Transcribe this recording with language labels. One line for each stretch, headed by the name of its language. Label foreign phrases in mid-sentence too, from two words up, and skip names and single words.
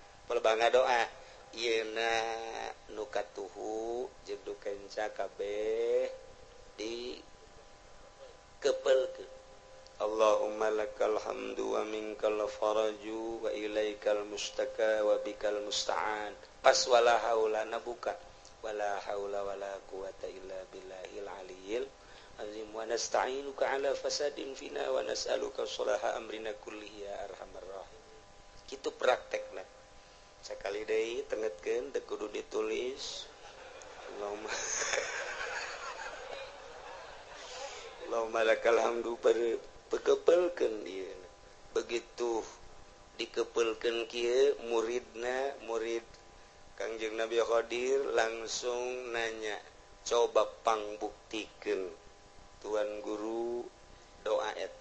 Sundanese: ieuna nu katuhu jeung nu kenca kabeh di kepeulkeun
Arabic: اللهم لك الحمد ومنك الفرج وإليك المشتكى وبك المستعان. Pas wala haulana buka. ولا حول ولا قوة إلا بالله العلي العظيم ونستعينك على فساد فينا ونسألك صلاح أمرنا كله يا أرحم الراحمين.
Sundanese: Kitu praktekna. Sakali deui tengetkeun teu kudu ditulis.
Arabic: اللهم لك الحمد
Sundanese: pekepelkeun ieu. Begitu dikepelkeun kieu murid Kangjeng Nabi Khadir langsung nanya, coba pangbuktikeun Tuan Guru doa eta.